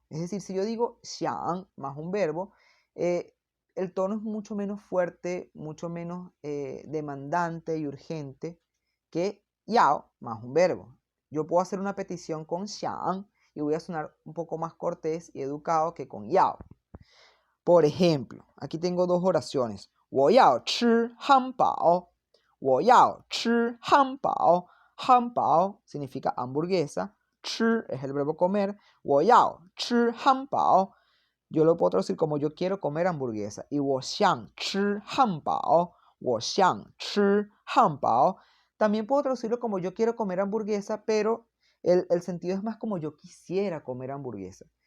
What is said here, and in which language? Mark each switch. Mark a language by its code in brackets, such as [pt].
[es] Es decir, si yo digo xiang más un verbo, el tono es mucho menos fuerte, mucho menos demandante y urgente que yao más un verbo. Yo puedo hacer una petición con xiang y voy a sonar un poco más cortés y educado que con yao. Por ejemplo, aquí tengo dos oraciones. [zh] 我要吃汉堡我要吃汉堡 汉堡 [es] significa hamburguesa. 吃 es el verbo comer. [zh] 我要吃汉堡 [es] yo lo puedo traducir como yo quiero comer hamburguesa. Y [zh] 我想吃汉堡我想吃汉堡 [es] también puedo traducirlo como yo quiero comer hamburguesa, pero el sentido es más como yo quisiera comer hamburguesa.